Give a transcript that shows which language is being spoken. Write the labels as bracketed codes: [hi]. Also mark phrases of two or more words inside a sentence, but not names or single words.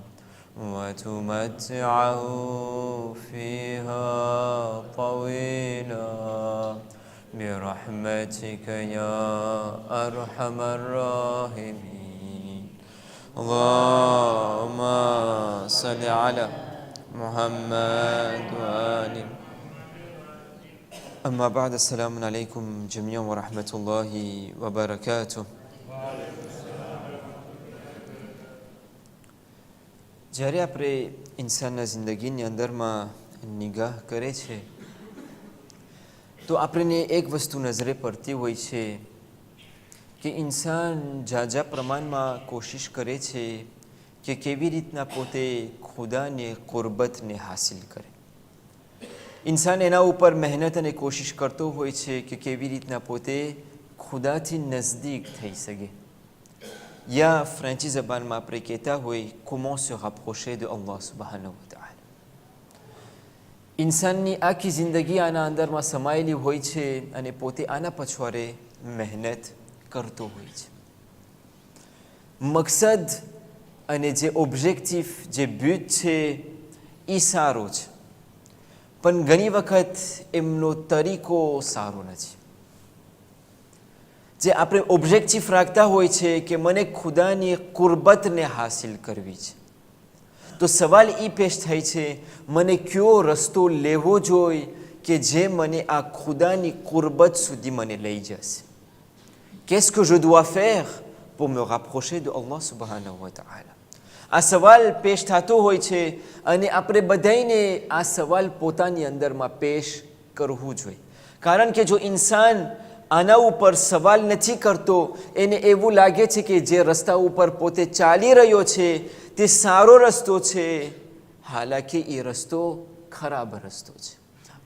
[ar] وتمتعه فيها طويلا برحمتك يا أرحم الراحمين. اللهم صل على محمد وآله. أما بعد، السلام عليكم جميعا ورحمة الله وبركاته. [gu] જ્યારે આપણે ઇન્સાનના જિંદગીની અંદરમાં નિગાહ કરે છે તો આપણને એક વસ્તુ નજરે પડતી હોય છે કે ઇન્સાન ઝાઝા પ્રમાણમાં કોશિશ કરે છે કે કેવી રીતના પોતે ખુદાને કુરબતને હાસિલ કરે. ઇન્સાન એના ઉપર મહેનત અને કોશિશ કરતો હોય છે કે કેવી રીતના પોતે ખુદાથી નજદીક થઈ શકે. યા ફ્રેન્ચી જબાનમાં આપણે કહેતા હોય [fr] comment se rapprocher de Allah [ar] subhanahu wa ta'ala. [gu] ઇન્સાનની આખી જિંદગી આના અંદરમાં સમાયેલી હોય છે અને પોતે આના પછવાડે મહેનત કરતો હોય છે. મકસદ અને જે ઓબ્જેક્ટિવ, જે બ્યુટ છે એ સારો છે, પણ ઘણી વખત એમનો તરીકો સારો નથી. જે આપણે ઓબ્જેક્ટિવ રાખતા હોય છે કે મને ખુદાની કુરબતને હાસિલ કરવી છે, તો સવાલ એ પેશ થાય છે મને કયો રસ્તો લેવો જોઈએ કે જે મને આ ખુદાની કુરબત સુધી મને લઈ જશે. [fr] Qu'est-ce que je dois faire pour me rapprocher de Allah [ar] subhanahu wa ta'ala? [gu] આ સવાલ પેશ થતો હોય છે અને આપણે બધાને આ સવાલ પોતાની અંદરમાં પેશ કરવું જોઈએ. કારણ કે જો ઇન્સાન આના ઉપર સવાલ નથી કરતો, એને એવું લાગે છે કે જે રસ્તા ઉપર પોતે ચાલી રહ્યો છે તે સારો રસ્તો છે, હાલાકી એ રસ્તો ખરાબ રસ્તો છે.